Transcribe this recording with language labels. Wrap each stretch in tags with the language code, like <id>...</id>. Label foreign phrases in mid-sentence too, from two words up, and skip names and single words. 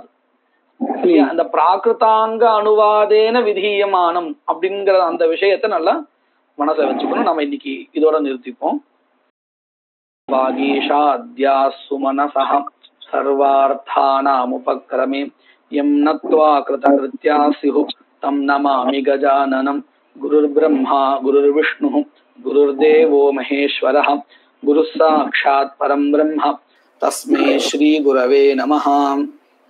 <ta>அந்த</ta> <sa>प्राकृताङ्ग अनुवादेन विधीयमानम्</sa> <ta>அப்படிங்கிற அந்த விஷயத்தை நல்லா மனசுல வச்சுக்கணும். நம்ம இன்னைக்கு இதோட நிறுத்திப்போம்.</ta> <sa>वागीश आद्या सुमनसः सर्वार्थानामुपक्रमे यं नत्वा कृतकृत्या स्युः तं नमामि गजाननम्. गुरुर् ब्रह्मा गुरुर् विष्णुः गुरुर्देवो महेश्वरः गुरुः साक्षात् परं ब्रह्म तस्मै श्री गुरवे नमः.</sa>